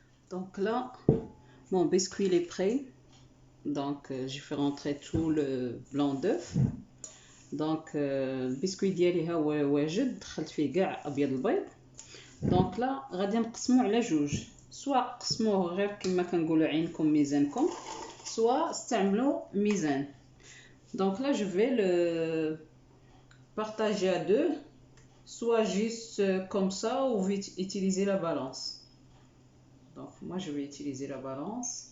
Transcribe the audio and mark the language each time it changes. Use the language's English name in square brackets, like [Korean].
[French] Donc là mon biscuit il est prêt. Donc j'ai fait rentrer tout le blanc d'œuf. [Arabic] Donc البسكويت ديالي ها هو واجد، دخلت فيه كاع ابيض البيض. دونك لا غادي نقسموه على جوج، سواء قسموه غير كما كنقولوا عينكم ميزانكم، سواء استعملوا ميزان. [French] دونك là je vais le partager à deux, soit juste comme ça ou utiliser la balance. Donc moi je vais utiliser la balance.